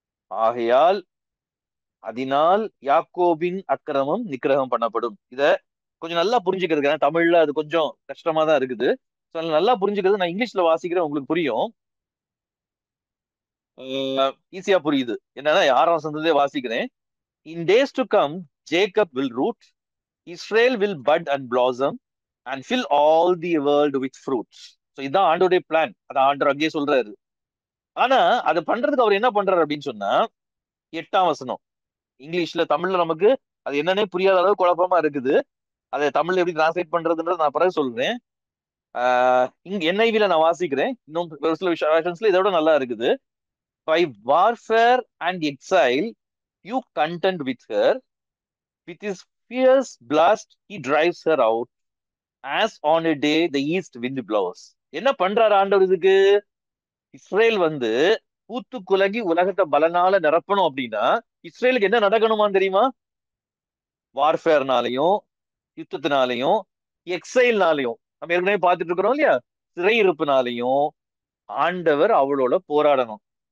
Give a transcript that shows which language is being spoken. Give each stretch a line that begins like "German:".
Tamil: ஆகையால் அதனால் யாக்கோபின் அக்கிரமம் நிக்கிரகம் பண்ணப்படும். இத கொஞ்சம் நல்லா புரிஞ்சுக்கிறதுக்கு தமிழ்ல அது கொஞ்சம் கஷ்டமா தான் இருக்குது. நல்லா புரிஞ்சுக்கிறது நான் இங்கிலீஷ்ல வாசிக்கிறேன், உங்களுக்கு புரியும், ஈஸியா புரியுது. என்னன்னா 6ஆம் வசனத்திலே வாசிக்கிறேன்.
English: In days to come Jacob will root, Israel will bud and blossom and fill all the world with fruits.
Tamil: So இதான் ஆண்டோடைய பிளான். அதை ஆண்டவர் அங்கேயே சொல்றாரு. ஆனா அதை பண்றதுக்கு அவர் என்ன பண்றாரு அப்படின்னு சொன்னா 8ஆம் வசனம் இங்கிலீஷ்ல தமிழ்ல நமக்கு அது என்னன்னே புரியாத அளவு குழப்பமா இருக்குது. அதை தமிழ்ல எப்படி டிரான்ஸ்லேட் பண்றதுன்றது நான் பிறகு சொல்றேன். இங்க NIV-ல நான் வாசிக்கிறேன். இன்னும் ஒரு சில விஷயத்துல இதோட நல்லா இருக்குது.
English: By warfare and exile you contend with her, with his fierce blast he drives her out, as on a day the east wind blows.
Tamil: என்ன பண்றாரு ஆண்டவர் இதுக்கு? இஸ்ரேல் வந்து பூத்து குலகி உலகத்தை பலனால நிரப்பணும் அப்படின்னா இஸ்ரேலுக்கு என்ன நடக்கணுமான்னு தெரியுமா? வார்ஃபேர்னாலையும் யுத்தத்தினாலையும் எக்ஸைல்னாலையும் நம்ம ஏற்கனவே பார்த்துட்டு இருக்கிறோம் இல்லையா, சிறையிருப்புனாலையும் ஆண்டவர் அவளோட போராடணும்.